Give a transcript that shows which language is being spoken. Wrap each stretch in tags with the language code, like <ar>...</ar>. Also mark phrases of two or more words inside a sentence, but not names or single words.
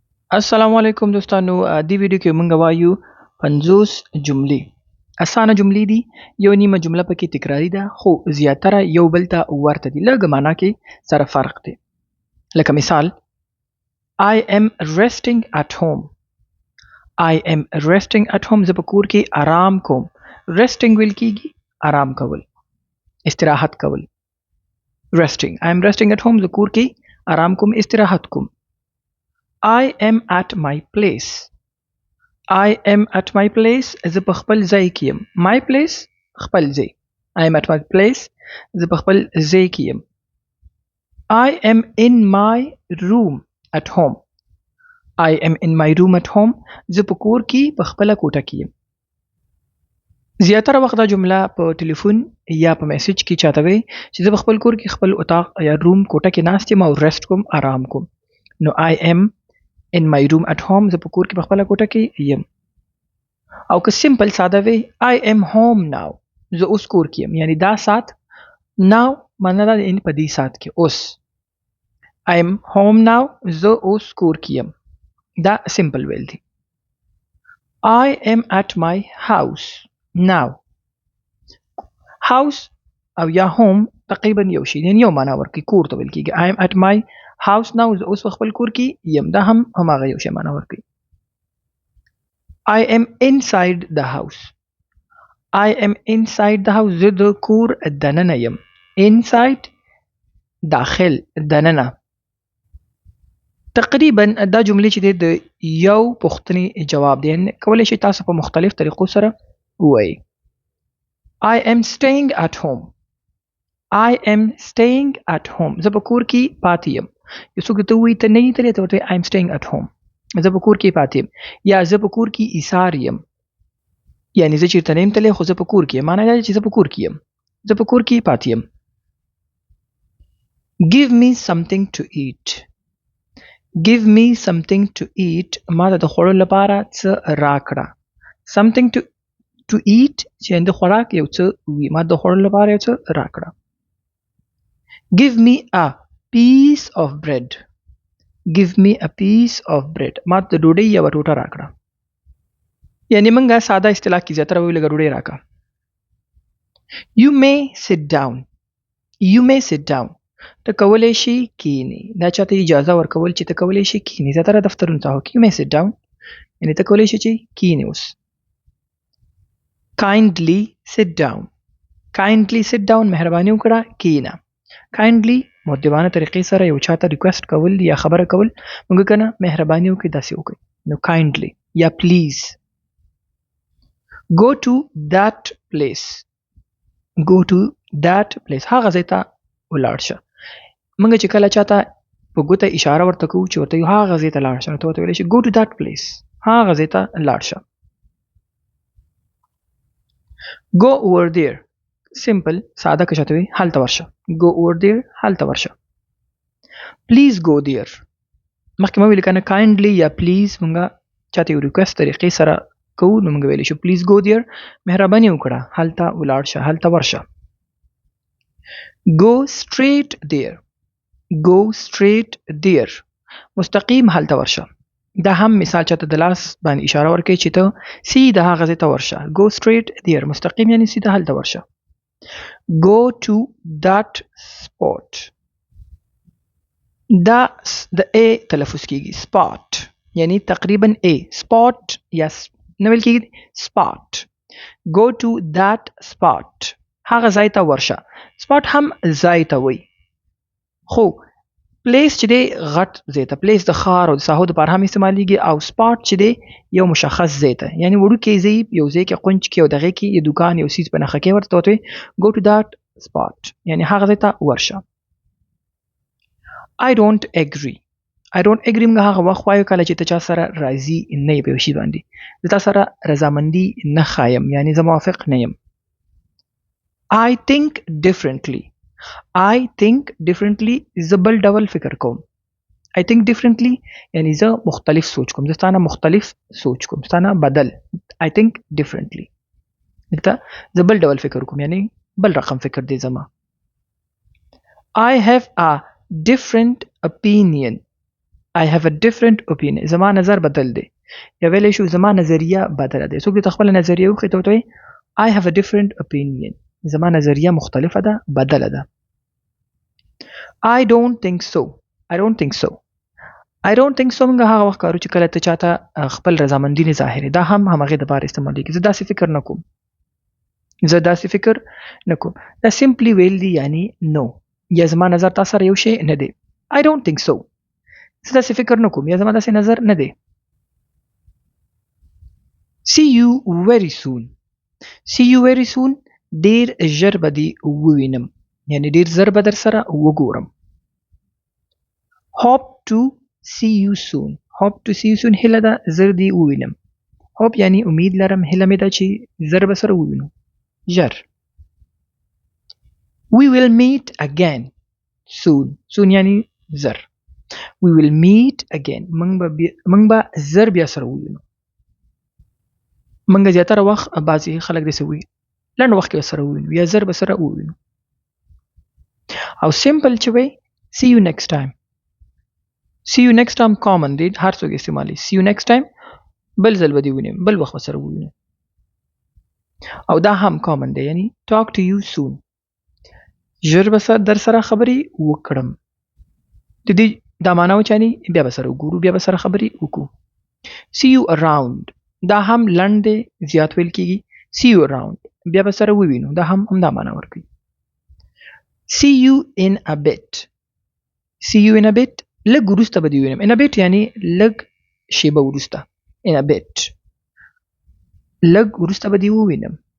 <ps>السلام علیکم دوستانو دی ویډیو کې مونږ وایو 50 جملې. اسانه جملې دي. یو نیمه جمله پکې تکراری ده خو زیاتره یو بل ته ورته دي. لږ معنا کې سره فرق دی. لکه مثال</ps> <en>I am resting at home. I am resting at home.</en> <ps>زه په کور کې آرام کوم. resting ویل کېږي آرام کول، استراحت کول.</ps> <en>resting. I am resting at home.</en> <ps>زه کور کې آرام کوم، استراحت کوم.</ps> <en>I am at my place. I am at my place.</en> <ps>زه په خپل ځای کې یم.</ps> <en>My place</en> <ps>خپل ځای.</ps> <en>I am at my place.</en> <ps>زه په خپل ځای کې یم.</ps> <en>I am in my room at home. I am in my room at home.</en> <ps>زه په کور کې په خپل کوټه کې یم. زیاتره وخت دا جمله په ټلیفون یا په میسج کې چاته وي چې زه په خپل کور کې خپل اتاق یا روم کوټه کې ناست یم او ریسټ کوم، آرام کوم.</ps> <en>نو I am in my room at home.</en> <ps>زه په کور کې په خپل کوټه کې یم. او که سمپل ساده وي</ps> <en>I am home now.</en> <ps>زه اوس کور کې یم، یعنی دا سات now معنا ده ان په دې سات کې اوس.</ps> <en>I am home now.</en> <ps>زه اوس کور کې یم. دا سمپل ویل دي.</ps> <en>I am at my house now.</en> <ps>house او یا home تقریبا یو شی، یعنی یو معنا ورکوي، کور ته ویل کېږي.</ps> <en>I am at my house now.</en> <ps>زه اوس په خپل کور کې یم. دا هم هماغه یو شی معنا ورکوي.</ps> <en>I am inside the house. I am inside the house.</en> <ps>زه د کور دننه یم. inside داخل، دننه. تقریبا دا جملې چې د یو پوښتنې جواب دی، کولی شئ تاسو په مختلف طریقو سره ووایئ.</ps> <en>I am staying at home. I am staying at home.</en> <ps>زه په کور کې پاتې یم. یو څوک ته ووایي ته نه یې تللی، ته ورته</ps> <en>I am staying at home.</en> <ps>زه په کور کې پاتې یم. یا زه په کور کې ایثار یم، یعنی زه چېرته نه یم تللی خو زه په کور کې یم. معنی دا چې زه په کور کې یم، زه په کور کې پاتې یم.</ps> <en>Give me something to eat. Give me something to eat.</en> <ps>ما ته د خوړو لپاره څه راکړه.</ps> <en>Something to eat</en> <ps>چې د خوراک یو څه وي، ما د خوړو لپاره یو څه راکړه.</ps> <en>Give me a piece of bread. Give me a piece of bread.</en> <ps>ما ته د ډوډۍ یوه ټوټه راکړه. یعنی موږ ساده اصطلاح کې زیاتره وایو لږه ډوډۍ راکړه.</ps> <en>You may sit down. You may sit down.</en> <ps>ته کولی شي کینی. دا چاته اجازه ورکول چې ته کولی شي کینی. زیاتره دفترونو ته</ps> <en>You may sit down.</en> <ps>یعنی ته کولی شي چې کینی اوس.</ps> <en>Kindly sit down. Kindly sit down.</en> <ps>مهرباني وکړه کینا. Kindly مؤدبانه طریقې سره یو چاته ریکوست کول یا خبره کول، موږ کنه مهرباني وکړئ داسې وکړئ.</ps> <en>نو kindly یا please. Go to that place. Go to that place.</en> <ps>هغه ځای ته ولاړ شه. موږ چې کله چاته په ګوته اشاره ورته کوو چې ورته یو هغه ځای ته لاړ شه، نو ته ورته ویلی شي</ps> <en>go to that place.</en> <ps>هغه ځای ته لاړ شه.</ps> <en>Go over there.</en> <ps>سمپل ساده که چاته وي هلته ورشه.</ps> <en>Go over there.</en> <ps>هلته ورشه.</ps> <en>Please go there.</en> <ps>مخکې مې ویل کنه kindly یا please موږ چاته یو ریکوست طریقې سره کوو، نو موږ ویلی شو</ps> <en>please go there.</en> <ps>مهرباني وکړه هلته ولاړ شه، هلته ورشه.</ps> <en>Go straight there. Go straight there.</en> <ps>مستقیم هلته ورشه. دا هم مثال چاته د لاس باندې اشاره ورکوي چې ته سیده هغه ځای ته ورشه.</ps> <en>Go straight there.</en> <ps>مستقیم یعنی سیده هلته ورشه.</ps> <en>Go to that spot.</en> <ps>دا د A تلفظ کیږي. spot یعنی تقریبا A. spot یا نه ویل کیږي spot.</ps> <en>Go to that spot.</en> <ps>هغه ځای ته ورشه. spot هم ځای ته وایي، خو پلیس چې دی غټ ځای ته، پلیس د ښار او د ساحو دپاره هم استعمالیږي، او سپاټ چې دی یو مشخص ځای ته، یعنی وړوکی ځای یو ځای کې قونج کې او دغې کې یو دوکان یو څیز په نښه کې ورته وایي</ps> <en>go to that spot،</en> <ps>یعنی هغه ځای ته ورشه.</ps> <en>I don't agree. I don't agree</en> <ps>موږ هغه وخت وایو کله چې ته چا سره راضي نه یې په یو شي باندې. زه تا سره رضامندي نه ښایم، یعنی زه موافق نه یم.</ps> <en>I think differently. I think differently.</en> <ps>زه بل ډول فکر کوم.</ps> <en>I think differently</en> <ps>یعنی زه مختلف سوچ کوم، زه ستانه مختلف سوچ کوم، ستانه بدل.</ps> <en>I think differently.</en> <ps>دلته زه بل ډول فکر کوم یعنی بل رقم فکر دی زما.</ps> <en>I have a different opinion. I have a different opinion.</en> <ps>زما نظر بدل دی. یا ویلی شو زما نظریه بدله دی. څوک د خپل نظریه وخی ته وتوي</ps> <en>I have a different opinion.</en> <ps>زما نظریه مختلفه ده، بدله ده.</ps> <en>I don't think so. I don't think so. I don't think so</en> <ps>موږ هغه وخت کارو چې کله ته چاته خپل رضامندي نه ظاهري، دا هم همغه د بار استعمالېږي. زه داسې فکر نه کوم. زه داسې فکر نه کوم. دا سمپلی ویل دی یعنی نو. یا زما نظر تاسو سره یو شی نه دی.</ps> <en>I don't think so.</en> <ps>زه داسې فکر نه کوم یا زما داسې نظر نه دی.</ps> <en>See you very soon. See you very soon</en> <ps>ډیر ژر به دې ووینم، یعنی ډیر ژر به در سره وګورم.</ps> <en>Hope to see you soon. Hope to see you soon</en> <ps>هیله ده ژر دې ووینم. Hope یعنی امید لرم، هیله مې ده چې ژر به سره ووینو. ژر.</ps> <en>We will meet again soon.</en> <ps>Soon یعنی ژر.</ps> <en>We will meet again.</en> <ps>موږ به ژر بیا سره ووینو. موږ زیاتره وخت بعضې خلک داسې وایي لنډ وخت کې به سره ووینو یا ژر به سره ووینو. او سمپل چې وایي</ps> <en>see you next time. see you next time common دی،</en> <ps>هر څوک استعمالي.</ps> <en>see you next time</en> <ps>بل ځل به دې ووینم، بل وخت به سره ووینو. او دا هم common دی یعنی</ps> <en>talk to you soon.</en> <ps>ژر به در سره خبرې وکړم. د دې دا معنا و چې بیا به سره وګورو، بیا به سره خبرې وکړو.</ps> <en>see you around</en> <ps>دا هم لنډ دی، زیات ویل کېږي.</ps> <en>see you around</en> <ps>بیا به سره ووینو، دا هم همدا معنا ورکوي.</ps> <en>see you in a bit. see you in a bit</en> <ps>لږ وروسته به دې ووینم.</ps> <en>in a bit</en> <ps>یعنی لږ شیبه وروسته.</ps> <en>in a bit</en> <ps>لږ وروسته به دې ووینم.</ps>